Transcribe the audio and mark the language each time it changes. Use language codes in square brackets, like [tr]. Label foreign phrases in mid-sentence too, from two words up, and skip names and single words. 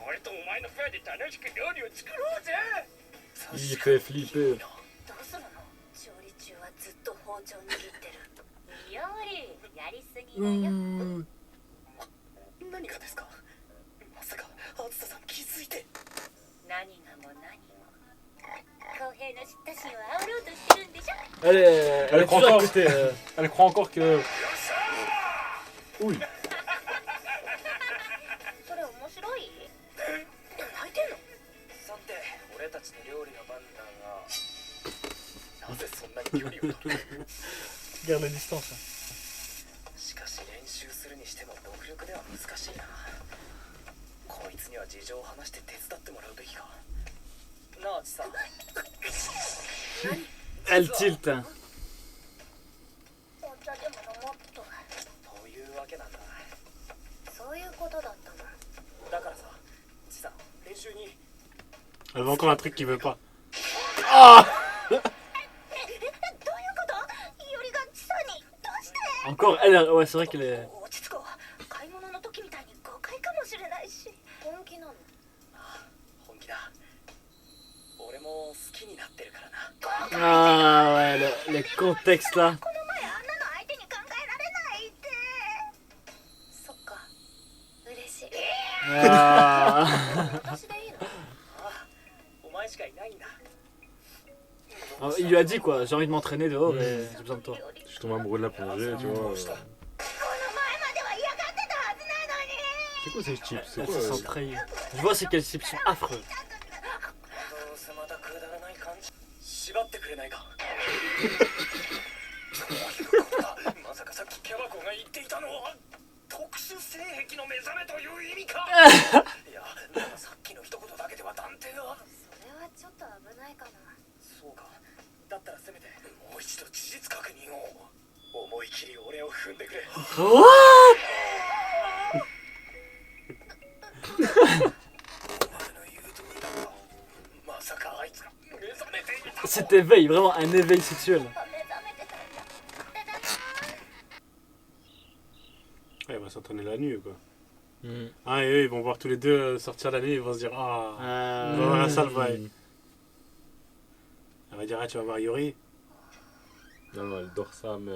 [ja] 俺とお前のペアで楽しく料理を作ろうぜ。 [fr] Il fait flipper. [ja] どうするの？調理中はずっと包丁握ってる。いおり、やりすぎだよ。 Ouh. 何がですか。まさかあずささん気づいて。何がも何も。公平の嫉妬心を煽ろうとしてるんでしょ。 [fr] Elle est toujours à encore. côté. Elle croit encore que. Oui. [ja] それ面白い？泣いてんの？さて、俺たちの料理の番だが、なぜそんなに距離を取る。 [fr] Garde la distance. [ja] しかし練習するにしても独力では難しいな。こいつには事情を話して手伝ってもらうべきか。なあ、ちさん。 [fr] Elle tilt. Hein. [ja] お茶でも飲もっと。というわけなんだ。そういうことだったの。だからさ、ちさん、練習に。 [fr] Elle veut encore un truc qu'il veut pas. [ja] どういうこと？いおりがチサにどうして？ [fr] Encore, elle, ouais, c'est vrai qu'elle est. [ja] 落ち着こう。買い物の時みたいに誤解かもしれないし。本気なの？本気だ。俺も好きになってるからな。 [fr] Ah ouais, les contextes là. [ja] この前あんなの相手に考えられないって。そっか。嬉しい。 Ah. 私でいいの？お前しかいないんだ。 [fr] Il lui a dit quoi, j'ai envie de m'entraîner dehors et j'ai besoin de toi. Je suis tombé amoureux de la plongée, tu vois. [ja] この前までは嫌がってたはずなのに。 [fr] C'est quoi ces chips? C'est Elle quoi se sent trahie. Je vois c'est qu'elles sont affreux. [ja] どうせまたくだらない感じ。縛ってくれないか。まさかさっきケバコが言っていたのは特殊性癖の目覚めという意味か。いや、だがさっきの一言だけでは断定は。それはちょっと危ないかな。そうか。だったらせめてもう一度事実確認を。思い切り俺を踏んでくれ。 What? まさかあいつが目覚めていた。 [fr] Cet éveil, vraiment un éveil sexuel. [ja] 目覚めてたんだ。 [fr] Ouais, elle va s'entraîner la nuit, quoi. Mm. Ah, et eux, ils vont voir tous les deux sortir la nuit, ils vont se dire, ah, on va voir la salle, ouais. Elle va dire, ah, tu vas voir Yuri. Non, non, elle dort sa mère.